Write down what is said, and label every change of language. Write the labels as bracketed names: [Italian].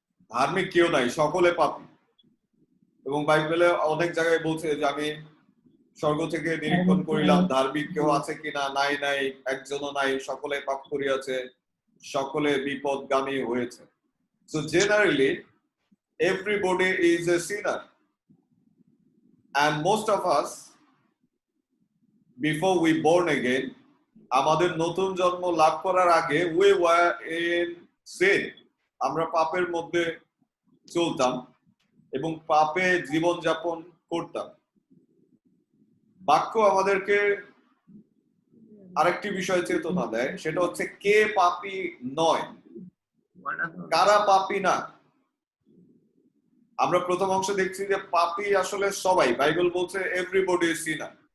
[Bangla] ধার্মিক কেউ নাই, সকলে পাপী। এবং বাইবেলে অনেক জায়গায় বলছে যে আমি স্বর্গ থেকে নিরীক্ষণ করিলাম, ধার্মিক কেউ আছে কিনা, নাই নাই, একজনও নাই, সকলে পাপ করিয়াছে, সকলে বিপদগামী হয়েছে। [English] So generally everybody is a sinner, and most of us before we born again, [Bangla] আমাদের নতুন জন্ম লাভ করার আগে [English] we were in sin, [Bangla] আমরা পাপের মধ্যে চলতাম এবং পাপে জীবন যাপন করতাম। বাক্য আমাদেরকে আরেকটি বিষয় চেতনা দেয়, সেটা হচ্ছে কে পাপী নয়, কারা পাপী না। আমরা প্রথম অংশ দেখছি যে পাপী আসলে সবাই, বাইবেল বলছে [English] Everybody is sinner.